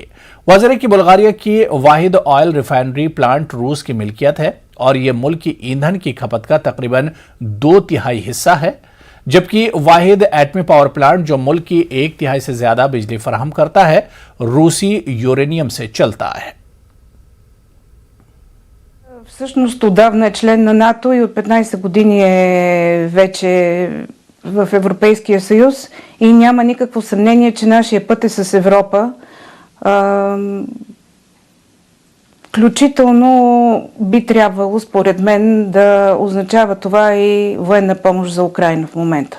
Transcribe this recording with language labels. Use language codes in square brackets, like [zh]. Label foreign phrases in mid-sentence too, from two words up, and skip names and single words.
[ur] واضح ہے کہ بلغاریہ کی واحد آئل ریفائنری پلانٹ روس کی ملکیت ہے اور یہ ملک کی ایندھن کی کھپت کا تقریباً 2/3 حصہ ہے، جبکہ واحد ایٹمی پاور پلانٹ جو ملک کی 1/3 سے زیادہ بجلی فراہم کرتا ہے روسی یورینیم سے چلتا ہے. [bg] Всъщност отдавна е член на НАТО и от 15 години е вече в Европейския съюз и няма никакво съмнение, че нашия път е с Европа. Включително би трябвало, според мен, да означава това и военна помощ за Украйна в момента.